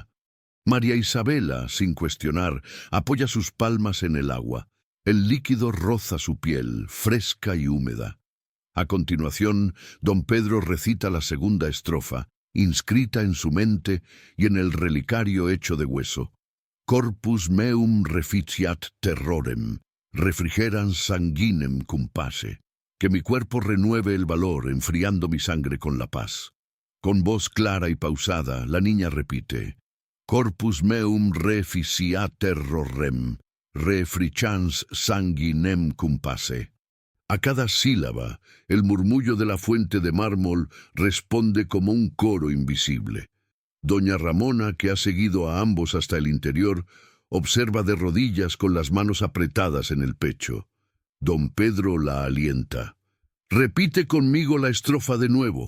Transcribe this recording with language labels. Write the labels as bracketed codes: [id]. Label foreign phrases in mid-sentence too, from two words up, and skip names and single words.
[es] María Isabela, sin cuestionar, apoya sus palmas en el agua. El líquido roza su piel, fresca y húmeda. A continuación, don Pedro recita la segunda estrofa, inscrita en su mente y en el relicario hecho de hueso. [la] «Corpus meum reficiat terrorem, refrigerans sanguinem cum pace». [es] Que mi cuerpo renueve el valor, enfriando mi sangre con la paz. Con voz clara y pausada, la niña repite: [la] «Corpus meum reficiat terrorem, refrigerans sanguinem cum pace». [es] A cada sílaba, el murmullo de la fuente de mármol responde como un coro invisible. Doña Ramona, que ha seguido a ambos hasta el interior, observa de rodillas con las manos apretadas en el pecho. Don Pedro la alienta: «Repite conmigo la estrofa de nuevo.